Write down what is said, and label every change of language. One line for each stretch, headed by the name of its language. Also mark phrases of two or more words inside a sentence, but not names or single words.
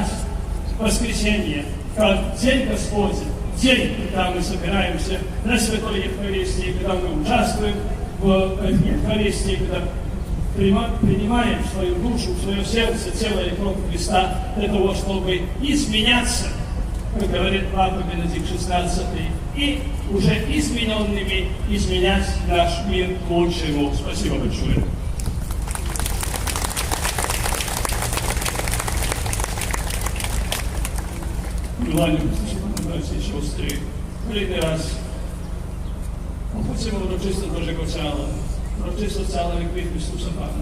Russian: воскресенье как день Господень, день, когда мы собираемся на Святой Евхаристии, когда мы участвуем в Евхаристии, когда принимаем в свою душу, в свое сердце тело и кровь Христа для того, чтобы изменяться, как говорит Папа Бенедикт XVI, и уже измененными изменять наш мир к лучшему. Спасибо большое.
Polish: Milani, bracia i siostry, kolejny raz obchodzimy uroczystość Bożego Ciała, uroczystość ciała i Chrystusa Pana.